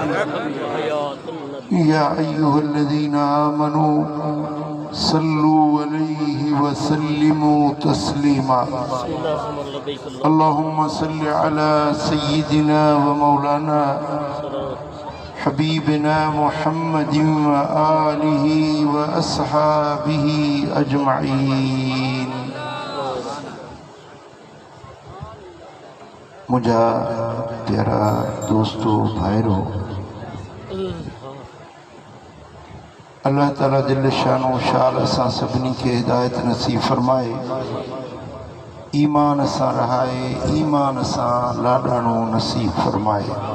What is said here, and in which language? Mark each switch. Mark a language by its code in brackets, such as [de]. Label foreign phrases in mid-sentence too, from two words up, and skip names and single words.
[ar] يا أيها الذين آمنوا صلوا عليه وسلموا تسليما اللهم صل على سيدنا ومولانا حبيبنا محمد وآله وأصحابه أجمعين [sd] मुझा प्यारा दोस्तों भाइरों [ar] الله تعالى جل شأنه [sd] शाल असां सभिनी खे हिदायत नसीब फरमाए ईमान सां रहाए ईमान सां लाॾाणो नसीब फरमाए